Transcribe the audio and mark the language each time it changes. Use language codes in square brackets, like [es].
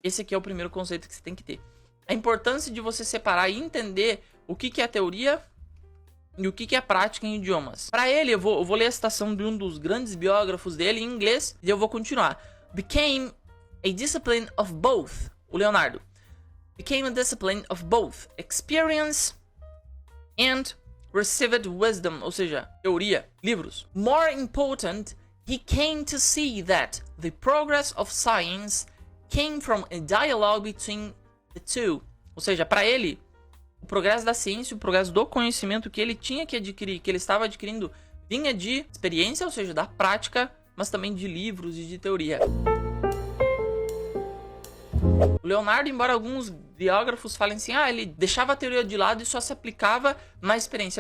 [pt] Esse aqui é o primeiro conceito que você tem que ter. A importância de você separar e entender o que é teoria e o que é prática em idiomas. Para ele, eu vou ler a citação de um dos grandes biógrafos dele em inglês e eu vou continuar. [en] Became a discipline of both. O Leonardo. Became a discipline of both experience and received wisdom. [pt] Ou seja, teoria, livros. [en] More important, he came to see that the progress of science came from a dialogue between the two. [pt] Ou seja, para ele, o progresso da ciência, o progresso do conhecimento que ele tinha que adquirir, que ele estava adquirindo, vinha de experiência, ou seja, da prática, mas também de livros e de teoria. O Leonardo, embora alguns biógrafos falem assim, ele deixava a teoria de lado e só se aplicava na experiência.